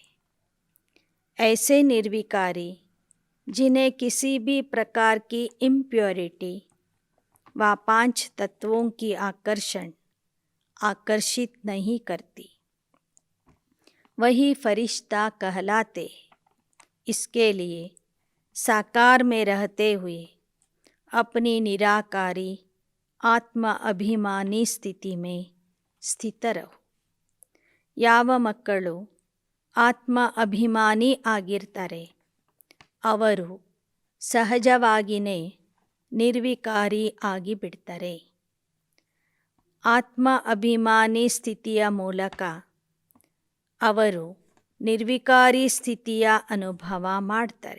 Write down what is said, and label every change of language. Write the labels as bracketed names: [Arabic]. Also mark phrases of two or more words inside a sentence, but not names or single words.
[Hindi] ऐसे निर्विकारी जिन्हें किसी भी प्रकार की इम्प्योरिटी व 5 तत्वों की आकर्षित नहीं करती, वही फरिश्ता कहलाते. इसके लिए साकार में रहते हुए अपनी निराकारी आत्म अभिमानी स्थिति में स्थित रहो. [Kannada] ಯಾವ ಮಕ್ಕಳು ಆತ್ಮ ಅಭಿಮಾನಿ ಆಗಿರ್ತಾರೆ ಅವರು ಸಹಜವಾಗಿಯೇ ನಿರ್ವಿಕಾರಿ ಆಗಿಬಿಡ್ತಾರೆ. ಆತ್ಮ ಅಭಿಮಾನಿ ಸ್ಥಿತಿಯ ಮೂಲಕ ಅವರು ನಿರ್ವಿಕಾರಿ ಸ್ಥಿತಿಯ ಅನುಭವ ಮಾಡ್ತಾರೆ.